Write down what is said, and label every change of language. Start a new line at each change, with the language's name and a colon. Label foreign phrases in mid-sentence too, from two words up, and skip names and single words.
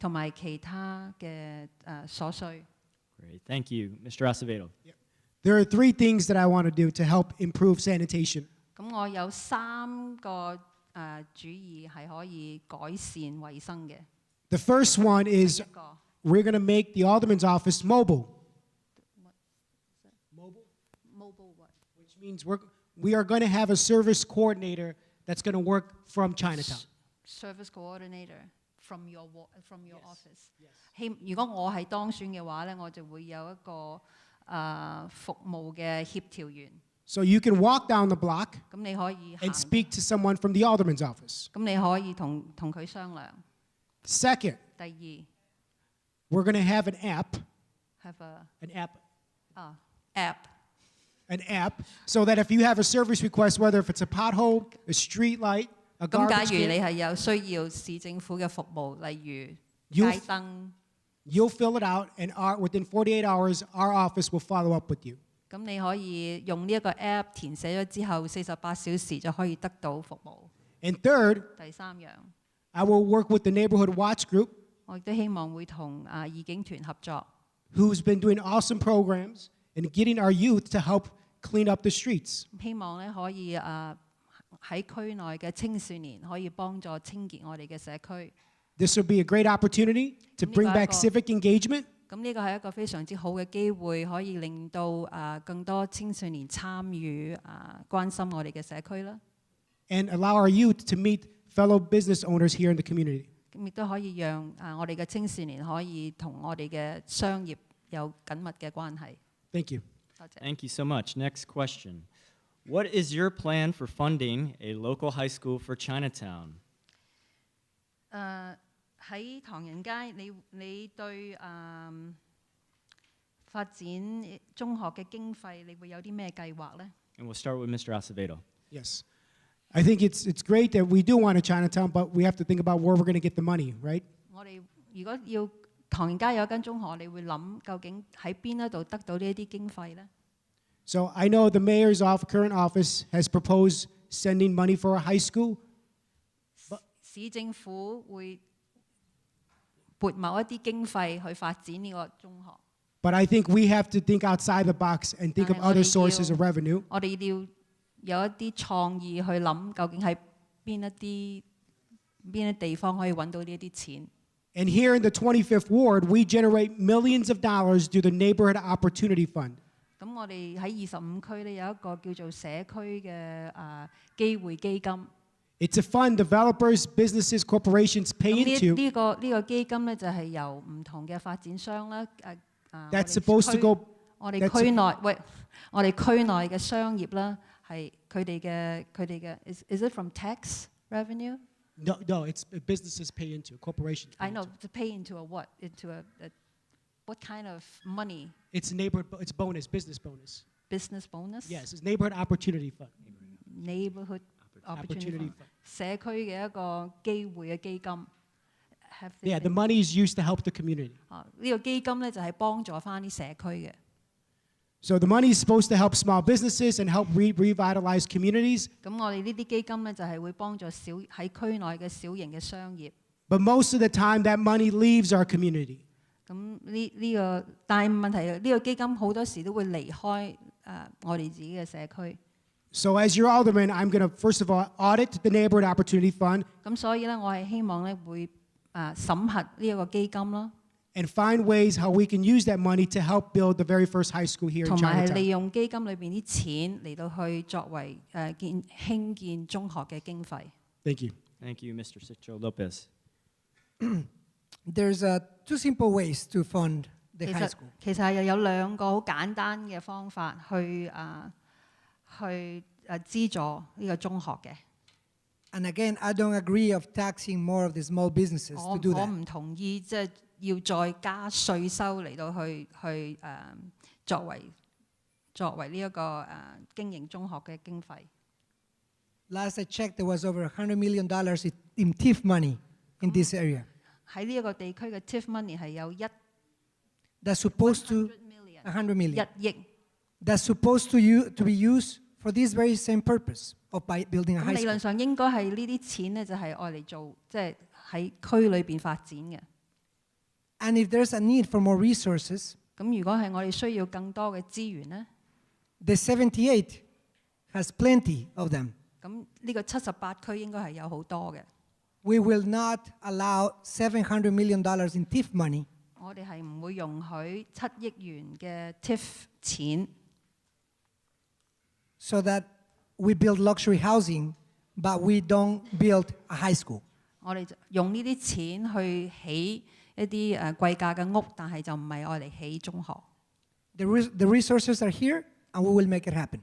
Cantonese: 同埋其他嘅所需。
English: Great, thank you. Mr. Acevedo. There are 3 things that I want to do to help improve sanitation.
Cantonese: 咁我有3個主意係可以改善衞生嘅。
English: The first one
Cantonese: 第
English: is
Cantonese: 一個
English: we're going to make the alderman's office mobile, mobile what? which means we are going to have a service coordinator that's going to work from Chinatown. Service coordinator from your office。
Cantonese: 如果我係當選嘅話咧，我就會有一個服務嘅協調員。
English: So you can walk down the block
Cantonese: 咁你可以
English: and
Cantonese: 行，
English: speak to someone from the alderman's office.
Cantonese: 咁你可以同佢商量。
English: Second,
Cantonese: 第二
English: we're going to have an app, ，have an app, so that if you have a service request, whether if it's a pothole, a street light, a
Cantonese: 咁假
English: garbage
Cantonese: 如你
English: can,
Cantonese: 係有需要市政府嘅服務，例如
English: You'll-
Cantonese: 街燈，
English: you'll fill it out, and within 48 hours, our office will follow up with you.
Cantonese: 咁你可以用呢一個 app 填寫咗之後，48小時就可以得到服務。
English: And third,
Cantonese: 第三樣，
English: I will work with the neighborhood watch group,
Cantonese: 我亦都希望會同義警團合作，
English: who's been doing awesome programs and getting our youth to help clean up the streets.
Cantonese: 希望咧可以喺區內嘅青少年可以幫助清潔我哋嘅社區。
English: This will be a great opportunity to bring back civic engagement,
Cantonese: 咁呢個係一個非常之好嘅機會，可以令到更多青少年參與關心我哋嘅社區啦。
English: and allow our youth to meet fellow business owners here in the community.
Cantonese: 咁亦都可以讓我哋嘅青少年可以同我哋嘅商業有緊密嘅關係。
English: Thank you.
Cantonese: 多謝。
English: Thank you so much. Next question. What is your plan for funding a local high school for Chinatown?
Cantonese: 喺唐人街，你對發展中學嘅經費，你會有啲咩計劃呢？
English: And we'll start with Mr. Acevedo. Yes. I think it's great that we do want a Chinatown, but we have to think about where we're going to get the money, right?
Cantonese: 我哋如果要唐人街有一間中學，你會諗究竟喺邊一度得到呢一啲經費呢？
English: So I know the mayor's current office has proposed sending money for a high school.
Cantonese: 市政府會撥某一啲經費去發展呢個中學。
English: But I think we have to think outside the box and think of other sources of revenue.
Cantonese: 我哋要有一啲創意去諗，究竟喺邊一地方可以揾到呢一啲錢。
English: And here in the 25th Ward, we generate millions of dollars through the Neighborhood Opportunity Fund.
Cantonese: 咁我哋喺25區咧有一個叫做社區嘅機會基金。
English: It's a fund developers, businesses, corporations pay
Cantonese: 咁
English: into
Cantonese: 呢個基金咧就係由唔同嘅發展商啦，
English: that's supposed to go
Cantonese: 我哋區內嘅商業啦，係佢哋嘅
English: is it from tax revenue? No, it's businesses pay into, corporations. I know to pay into a what? Into a what kind of money? It's it's bonus, business bonus. Business bonus? Yes, it's Neighborhood Opportunity Fund. Neighborhood Opportunity Fund.
Cantonese: 社區嘅一個機會嘅基金。
English: Yeah, the money is used to help the community.
Cantonese: 呢個基金咧就係幫助翻啲社區嘅。
English: So the money is supposed to help small businesses and help revitalize communities.
Cantonese: 咁我哋呢啲基金咧就係會幫助喺區內嘅小型嘅商業。
English: But most of the time, that money leaves our community.
Cantonese: 咁但係問題呢個基金好多時都會離開我哋自己嘅社區。
English: So as your alderman, I'm going to first of all audit the Neighborhood Opportunity Fund.
Cantonese: 咁所以咧，我係希望咧會審核呢一個基金啦，
English: And find ways how we can use that money to help build the very first high school here in
Cantonese: 同埋係
English: Chinatown.
Cantonese: 利用基金裏邊啲錢嚟到去作為興建中學嘅經費。
English: Thank you. Thank you, Mr. Cicho Lopez. There's 2 simple ways to fund the
Cantonese: 其
English: high
Cantonese: 實
English: school.
Cantonese: 其實係有2個好簡單嘅方法去資助呢個中學嘅。
English: And again, I don't agree of taxing more of the small businesses
Cantonese: 我
English: to do
Cantonese: 我
English: that.
Cantonese: 唔同意即係要再加稅收嚟到去作為呢一個經營中學嘅經費。
English: Last I checked, there was over $100 million in TIF money in this area.
Cantonese: 喺呢一個地區嘅
English: TIF money
Cantonese: 係有
English: That's supposed to 100 million 100 million.
Cantonese: 1億。
English: That's supposed to be used for this very same purpose of building a
Cantonese: 咁
English: high
Cantonese: 理論
English: school.
Cantonese: 上應該係呢啲錢咧，就係愛嚟做即係喺區裏邊發展嘅。
English: And if there's a need for more resources,
Cantonese: 咁如果係我哋需要更多嘅資源咧，
English: the 78 has plenty of them.
Cantonese: 咁呢個78區應該係有好多嘅。
English: We will not allow $700 million in TIF money
Cantonese: 我哋係唔會容許7億元嘅 TIF 錢，
English: so that we build luxury housing, but we don't build a high school.
Cantonese: 我哋就用呢啲錢去起一啲貴價嘅屋，但係就唔係愛嚟起中學。
English: The resources are here, and we will make it happen.